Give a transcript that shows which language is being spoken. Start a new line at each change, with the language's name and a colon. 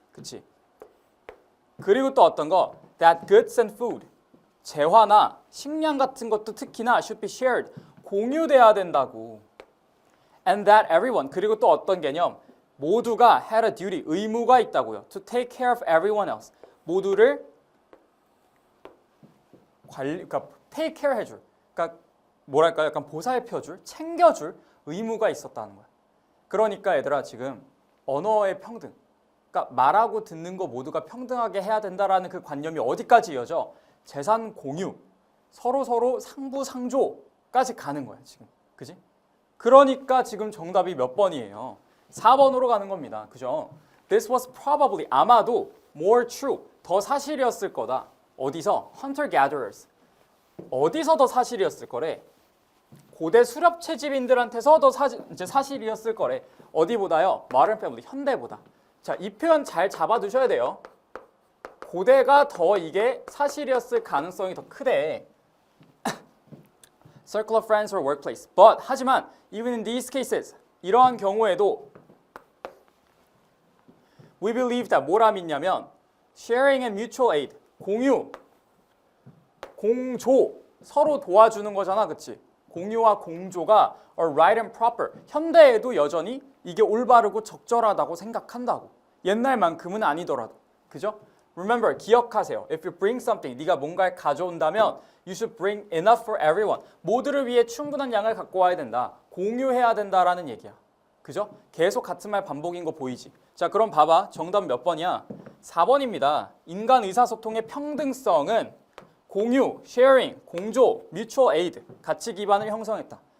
Korean: 그치? 그리고 또 어떤 거?
English: That goods and food,
Korean: 재화나 식량 같은 것도 특히나
English: should be shared,
Korean: 공유돼야 된다고.
English: And that everyone,
Korean: 그리고 또 어떤 개념? 모두가
English: had a duty,
Korean: 의무가 있다고요.
English: To take care of everyone else,
Korean: 모두를 그러니까
English: take care 해줄,
Korean: 그러니까 뭐랄까요? 약간 보살펴줄, 챙겨줄 의무가 있었다는 거야. 그러니까 얘들아 지금 언어의 평등, 그러니까 말하고 듣는 거 모두가 평등하게 해야 된다라는 그 관념이 어디까지 이어져? 재산 공유, 서로 상부상조까지 가는 거야 지금, 그지? 그러니까 지금 정답이 몇 번이에요? 4번으로 가는 겁니다. 그죠?
English: This was probably,
Korean: 아마도
English: more true,
Korean: 더 사실이었을 거다. 어디서?
English: hunter-gatherers.
Korean: 어디서 더 사실이었을 거래? 고대 수렵 채집인들한테서 더 이제 사실이었을 거래. 어디보다요?
English: modern family,
Korean: 현대보다. 자, 이 표현 잘 잡아두셔야 돼요. 고대가 더 이게 사실이었을 가능성이 더 크대.
English: Circle of friends or workplace. But,
Korean: 하지만
English: even in these cases,
Korean: 이러한 경우에도
English: we believe that
Korean: 뭐라 믿냐면
English: sharing and mutual aid,
Korean: 공유, 공조, 서로 도와주는 거잖아, 그치? 공유와 공조가
English: are right and proper,
Korean: 현대에도 여전히 이게 올바르고 적절하다고 생각한다고. 옛날만큼은 아니더라도, 그죠?
English: Remember,
Korean: 기억하세요.
English: If you bring something,
Korean: 네가 뭔가를 가져온다면
English: you should bring enough for everyone.
Korean: 모두를 위해 충분한 양을 갖고 와야 된다. 공유해야 된다라는 얘기야. 그죠? 계속 같은 말 반복인 거 보이지? 자, 그럼 봐봐. 정답 몇 번이야? 4번입니다. 인간 의사소통의 평등성은 공유, sharing, 공조, mutual aid, 가치 기반을 형성했다.